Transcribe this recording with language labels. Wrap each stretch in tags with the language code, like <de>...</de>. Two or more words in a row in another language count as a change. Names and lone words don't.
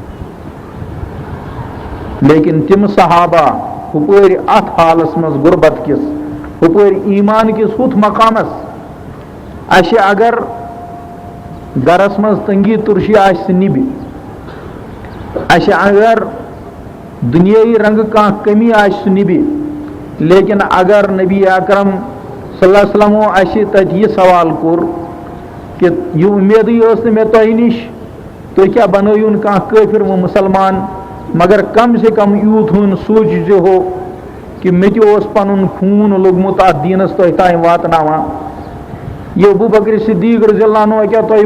<ks>لیکن تِم صحابہ ہُپٲرۍ اتھ حالس منٛز غُربت کِس ہُپٲرۍ ایمان کِس ہُتھ مقامس اَسہِ اگر گرس منٛز تنگی تُرشی آسہِ سُہ نِبہِ اَسہِ اگر دُنیٲیی رنگہٕ کانٛہہ کمی آسہِ سُہ نِبہِ لیکن اگر نبی اکرم صلی اللہ علیہ وسلمو اَسہِ تتہِ یہِ سوال کوٚر کہ یہِ اُمیدٕے ٲس نہٕ مےٚ تۄہہِ نِش تُہۍ کیٛاہ بنٲیوُن کانٛہہ کٲفِر وۄنۍ مُسلمان مگر</ks> <ur>کم سے کم</ur> <ks>یوٗت ہُن سوٗنٛچزِ ہو کہ مےٚ تہِ اوس پنُن خوٗن لوٚگمُت اتھ دیٖنس تۄہہِ تام واتناوان یہِ ابوٗ بکر صدیٖق رضی اللہ عنہ کیٛاہ تۄہہِ</ks>